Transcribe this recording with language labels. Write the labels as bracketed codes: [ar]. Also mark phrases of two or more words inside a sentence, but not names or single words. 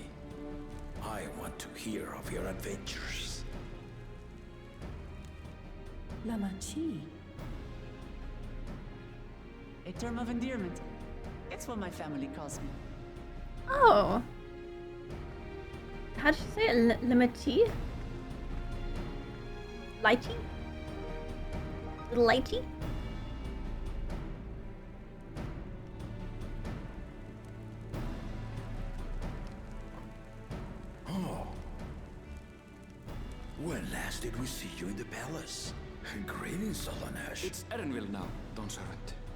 [en] I want to hear of your adventures. Lamachi. A term of endearment. It's what my family calls me. Oh. How did you say it? Limity? Lighty? Lighty? Oh. When last did we see you in the palace? Greetings, Alanesh. It's Erenville now, Dawnservant.